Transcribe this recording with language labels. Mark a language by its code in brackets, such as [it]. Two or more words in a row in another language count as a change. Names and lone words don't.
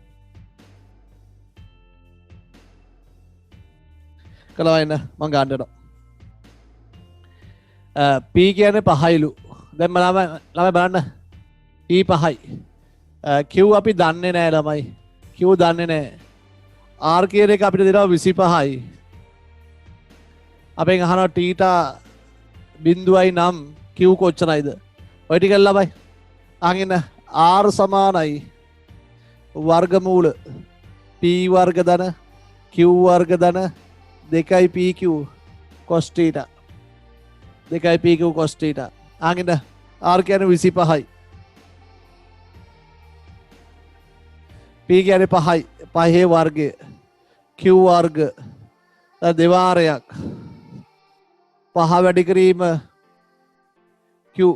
[si] කළා එන්න මං ගාන්න යනවා P කියන්නේ 5යිලු දැන් ළමයි බලන්න P 5යි Q අපි දන්නේ නැහැ ළමයි Q දන්නේ නැහැ R කියන එක අපිට දෙනවා 25යි අපෙන් අහනවා T බිඳුවයි නම් Q කොච්චරයිද ඔය ටික ළමයි අහගෙන R සමානයි වර්ගමූල P වර්ග ධන Q වර්ග ධන 2PQ cos theta 2PQ cos theta අහගෙන R කියන්නේ 25යි P කියන්නේ 5යි 5 වර්ගය Q වර්ග දෙවාරයක් 5 වැඩි කිරීම Q